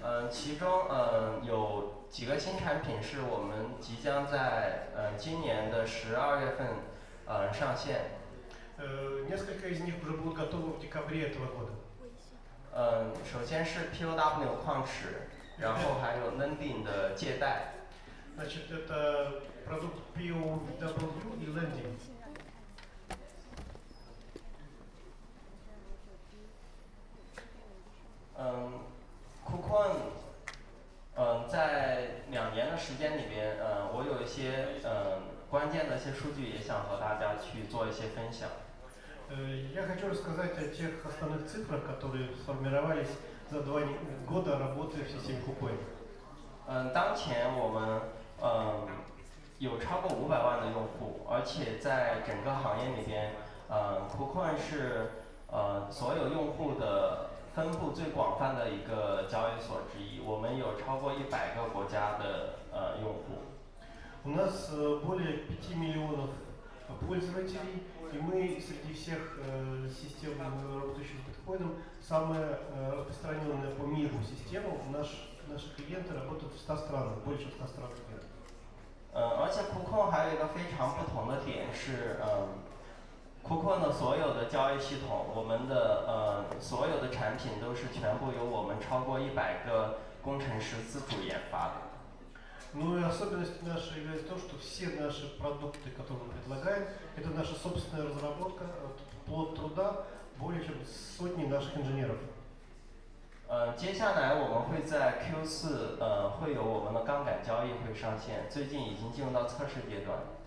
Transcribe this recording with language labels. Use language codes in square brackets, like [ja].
[zh] 其中有几个新产品是我们即将在今年的12月份上线。 [ru] Несколько из них уже будут готовы в декабре этого года. [zh] 首先是 POW 矿池，然后还有 Lending 的借贷。 [ru] Значит, это продукт POW и Lending. [zh] KuCoin 在2年的时间里边，我有一些关键的一些数据也想和大家去做一些分享。 [ru] Я хочу рассказать о тех основных цифрах, которые сформировались за 2 года работы в системе KuCoin. [zh] 当前我们有超过500万的用户，而且在整个行业里边，KuCoin是所有用户的分布最广泛的一个交易所之一。我们有超过100个国家的用户。 [ru] У нас более 5 миллионов пользователей, и мы среди всех систем, работающих с биткоином, самая распространенная по миру система. Наши клиенты работают в 100 странах, больше, чем в 100 странах мира. [zh] 而且KuCoin还有一个非常不同的点是KuCoin 的所有的交易系统，我们的所有的产品都是全部由我们超过100个工程师自主研发的。 [ru] Ну и особенность наша является то, что все наши продукты, которые мы предлагаем, это наша собственная разработка, плод труда более чем сотни наших инженеров. [zh] 接下来我们会在 Q4会有我们的杠杆交易会上线，最近已经进入到测试阶段。